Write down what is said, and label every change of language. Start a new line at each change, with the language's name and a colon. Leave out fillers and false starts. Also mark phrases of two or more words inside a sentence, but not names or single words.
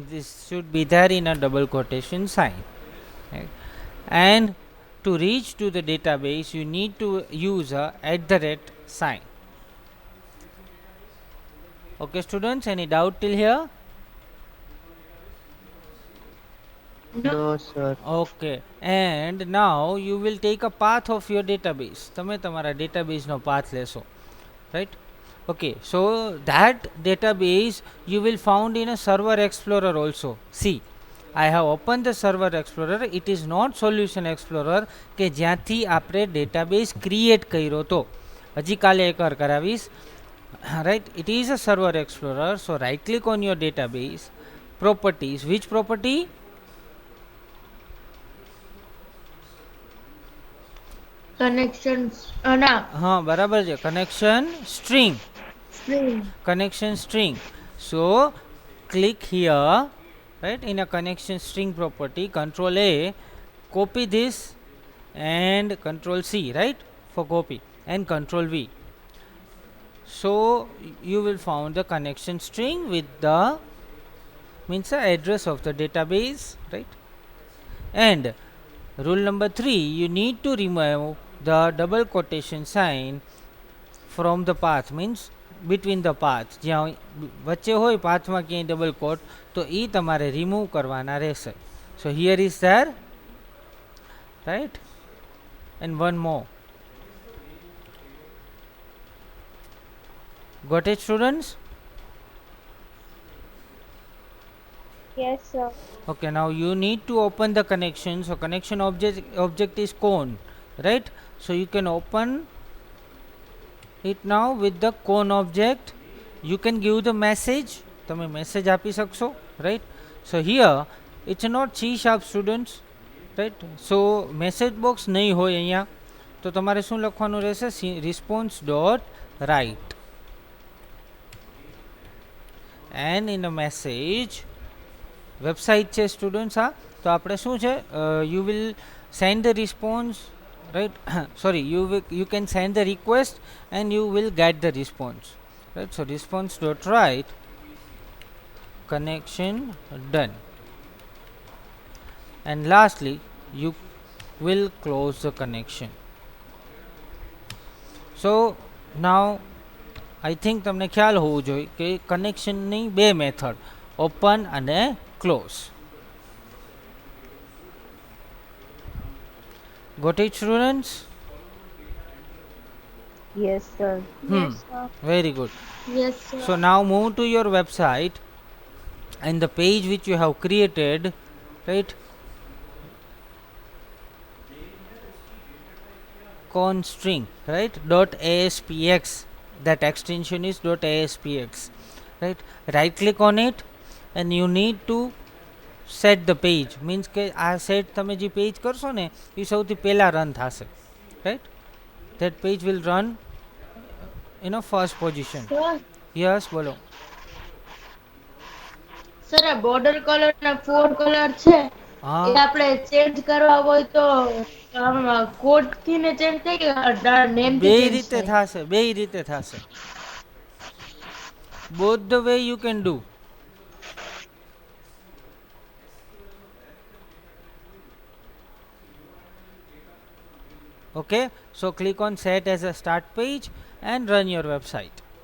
English: This should be there in a double quotation sign, right? And to reach to the database you need to use a @ sign. Okay students, any doubt till here? No. no sir. Okay, and now you will take a path of your database.
Gujarati: તમે તમારા database નો path લેશો,
English: right? Okay, so that database you will found in a server explorer also. See, I have opened the server explorer. It is not solution explorer
Gujarati: કે જ્યાંથી આપણે database create કર્યો તો. હજી કાલે એકવાર કરાવીશ,
English: right? It is a server explorer. So right click on your database, properties. Which property? Connections.
Gujarati: ના હા બરાબર છે,
English: connection string. string. Connection string. So click here, right, in a connection string property, control A, copy this, and control C, right, for copy, and control V. So you will found the connection string with the means the address of the database, right? And rule number 3, you need to remove the double quotation sign from the path, means between the path.
Gujarati: જ્યાં વચ્ચે હોય પાથમાં ક્યાંય
English: double quote,
Gujarati: તો એ તમારે રિમૂવ કરવાના રહેશે.
English: So here is there, right? And one more. Got it students? yes sir. Okay, now you need to open the connection. So connection object is cone, right? So you can open it now with the cone object. You can give the message,
Gujarati: તમે message આપી શકશો,
English: right? So here it's not C# students, right?
Gujarati: So
English: message box
Gujarati: નહીં હોય અહીંયા, તો તમારે શું લખવાનું રહેશે?
English: response dot write, and in a message વેબસાઇટ છે સ્ટુડન્ટ્સ.
Gujarati: હા, તો આપણે શું છે,
English: you will send the response, right? Sorry, you can send the request and you will get the response, right? So response dot write, connection done, and lastly you will close the connection. So now I think
Gujarati: તમને ખ્યાલ હોવું જોઈએ કે કનેક્શનની બે મેથડ, ઓપન અને ક્લોઝ.
English: Got it students? Yes sir. Hmm. Yes sir. Very good. Yes sir. So now move to your website and the page which you have created, right? Con string, right? .aspx, that extension is .aspx, right? Right click on it and you need to set the page, means
Gujarati: કે આ set તમે જે page કરશો ને એ સૌથી પહેલા run થશે,
English: right? That page will run in a first position. Sir,
Gujarati: Yes, બોલો. sir આ border color ના 4 કલર છે એ હા, આપણે ચેન્જ કરવા હોય તો કોડ થી ને ચેન્જ થઈ કે નેમ થી બે ચેન્જ રીતે થાય? થશે, બે રીતે થશે.
English: Both the way you can do. Okay, so click on set as a start page and run your website.